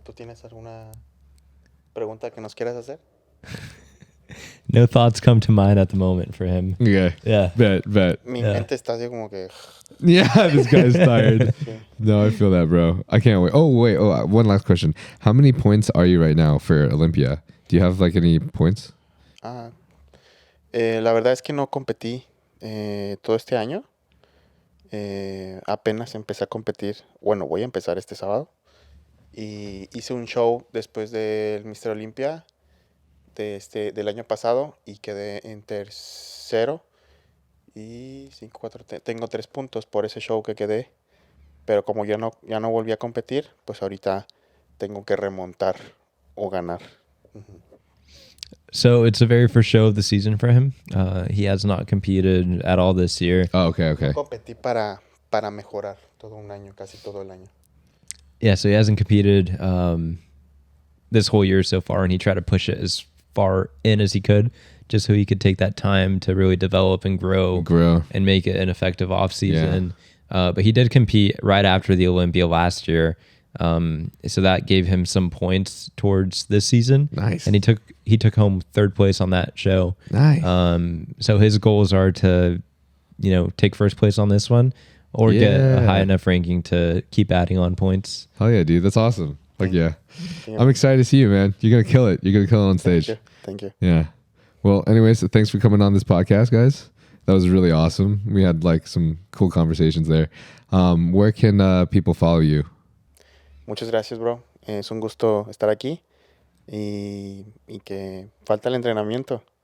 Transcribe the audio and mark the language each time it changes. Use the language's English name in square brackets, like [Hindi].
[Spanish] ¿Tú tienes alguna pregunta que nos quieras hacer? [English] No thoughts come to mind at the moment for him. Okay. Yeah. Bet. [Spanish] Mi mente está así como que... [English] Yeah, this guy's tired. No, I feel that, bro. I can't wait. Oh, wait. One last question. How many points are you right now for Olympia? Do you have like any points? [Spanish] La verdad es que no competí todo este año. Apenas empecé a competir. Bueno, voy a empezar este sábado. Y hice un show después del Mr Olympia del año pasado y quedé en tercero. Y 5-4, tengo 3 puntos por ese show que quedé. Pero como ya no volví a competir, pues ahorita tengo que remontar o ganar. Uh-huh. [English] So it's the very first show of the season for him. He has not competed at all this year. Oh, okay. [Spanish] Competí para mejorar todo un año, casi todo el año. [English] Yeah, so he hasn't competed this whole year so far, and he tried to push it as far in as he could, just so he could take that time to really develop and grow and make it an effective off season. But he did compete right after the Olympia last year. So that gave him some points towards this season. Nice. And he took home 3rd place on that show. Nice. So his goals are to, take 1st place on this one or get a high enough ranking to keep adding on points. Hell yeah, dude. That's awesome. Like, yeah. I'm excited to see you, man. You're going to kill it. You're going to kill it on stage. Thank you. Yeah. Well, anyways, thanks for coming on this podcast, guys. That was really awesome. We had like some cool conversations there. Where can people follow you? [Spanish] Muchas gracias, bro. Es un gusto estar aquí y que falta el entrenamiento.